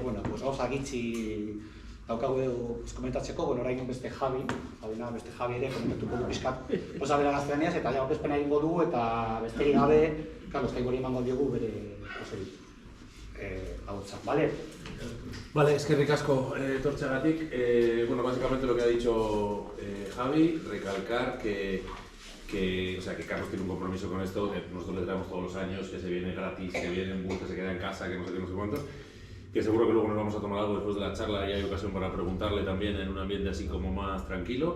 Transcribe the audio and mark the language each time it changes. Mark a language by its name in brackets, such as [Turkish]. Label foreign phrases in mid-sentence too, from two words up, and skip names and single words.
[Basque] Bueno, gauza gitzi daukagu komentatzeko, bueno, orain beste Javi ere komentatuko du pixkat posa bera gaztelaniaz, eta ja bezpena egingo du, eta besterik gabe, Carlos Taibori emango diogu bere hautzak, ¿vale? Vale, eskerrik asko etortzeagatik. [Spanish] Bueno, básicamente lo que ha dicho Javi, recalcar que Carlos tiene un compromiso con esto, que nosotros le traemos todos los años, que se viene gratis, que viene en bus, que se queda en casa, que no sé qué, no sé cuántos, que seguro que luego nos vamos a tomar algo después de la charla y hay ocasión para preguntarle también en un ambiente así como más tranquilo.